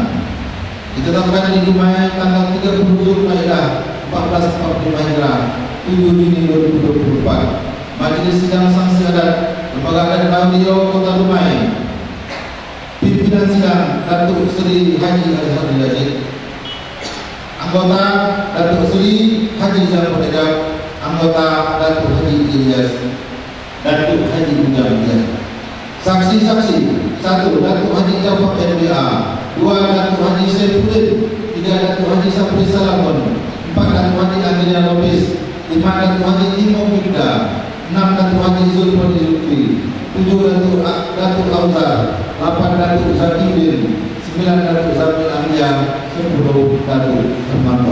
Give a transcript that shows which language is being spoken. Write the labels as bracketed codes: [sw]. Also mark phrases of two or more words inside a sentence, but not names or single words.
[id] Ditetapkan di Dumai tanggal 30 Zulkaidah 1445 Hijrah 7 Juni 2024. Majelis Sidang Sanksi Adat Lembaga Adat Audio Kota Dumai. Pimpinan sidang Datuk Seri Haji Azhar Yazid. Anggota Datuk Seri Haji Zainal. Anggota Datuk Haji Ilyas, Datuk Haji Ujang. Saksi-saksi: 1. Datuk Haji Jafar MBA, 2. Datuk Haji Saifuddin, 3. Datuk Haji Sapri Salamon, 4. Datuk Haji Andrea Lopez, 5. Datuk Haji Timo Mikda, 6. Datuk Haji Zulfan Zulfi, 7. Datuk Auzar, 8. Datuk Zakidin, 9. Datuk Zamil Amiyah, 10. Datuk Hermanto.